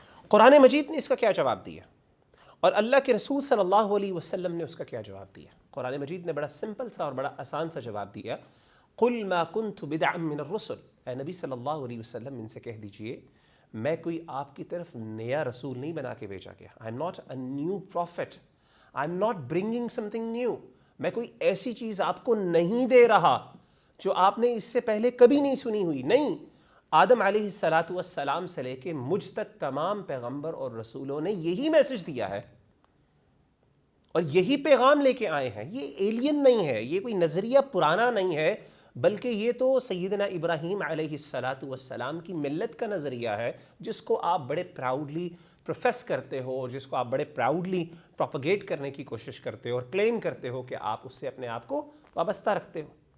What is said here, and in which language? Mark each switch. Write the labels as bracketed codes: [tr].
[ur] قرآن مجید نے اس کا کیا جواب دیا اور اللہ کے رسول صلی اللہ علیہ وسلم نے اس کا کیا جواب دیا؟ قرآن مجید نے بڑا سمپل سا اور بڑا آسان سا جواب دیا. [ar] قل ما كنت بدعا من الرسل، [ur] اے نبی صلی اللہ علیہ وسلم ان سے کہہ دیجئے میں کوئی آپ کی طرف نیا رسول نہیں بنا کے بھیجا گیا. [en] I am not a new prophet. I am not bringing something new. [ur] میں کوئی ایسی چیز آپ کو نہیں دے رہا جو آپ نے اس سے پہلے کبھی نہیں سنی ہوئی. نہیں، آدم علیہ السلام سے لے کے مجھ تک تمام پیغمبر اور رسولوں نے یہی میسج دیا ہے اور یہی پیغام لے کے آئے ہیں. یہ ایلین نہیں ہے، یہ کوئی نظریہ پرانا نہیں ہے، بلکہ یہ تو سیدنا ابراہیم علیہ السلام کی ملت کا نظریہ ہے، جس کو آپ بڑے پراؤڈلی پروفیس کرتے ہو اور جس کو آپ بڑے پراؤڈلی پروپیگیٹ کرنے کی کوشش کرتے ہو اور کلیم کرتے ہو کہ آپ اس سے اپنے آپ کو وابستہ رکھتے ہو.